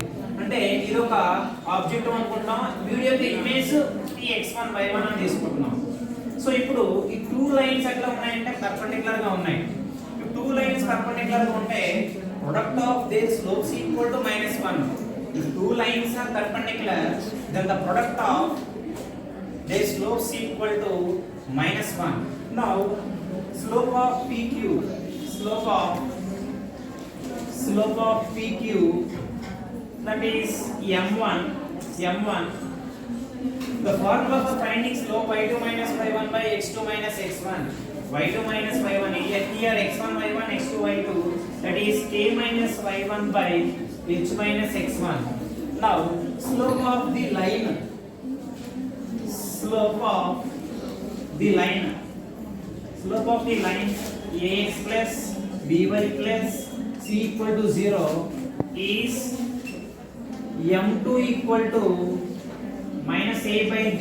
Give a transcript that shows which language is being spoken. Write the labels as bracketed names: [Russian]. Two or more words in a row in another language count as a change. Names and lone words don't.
[Telugu] అంటే ఇది ఒక ఆబ్జెక్ట్ అనుకుంటాం, వీడియో యొక్క ఇమేజ్ Px1 y1 అని తీసుకుంటున్నాం. సో ఇప్పుడు ఈ [English] two lines [Telugu] ఎట్లా ఉన్నాయంటే పర్పెండిక్యులర్ గా ఉన్నాయి. [English] ఈ two lines perpendicular [Telugu] గా ఉంటే [English] product of their slopes equal to -1. ఈ two lines are perpendicular, then the product of their slopes equal to -1. now slope of PQ that is m1. The formula for finding slope y2 minus y1 by x2 minus x1. y2 minus y1 here x1 y1 x2 y2, that is k minus y1 by h minus x1. Now slope of the line ax plus by plus c equal to 0 is m2 equal to minus a by b.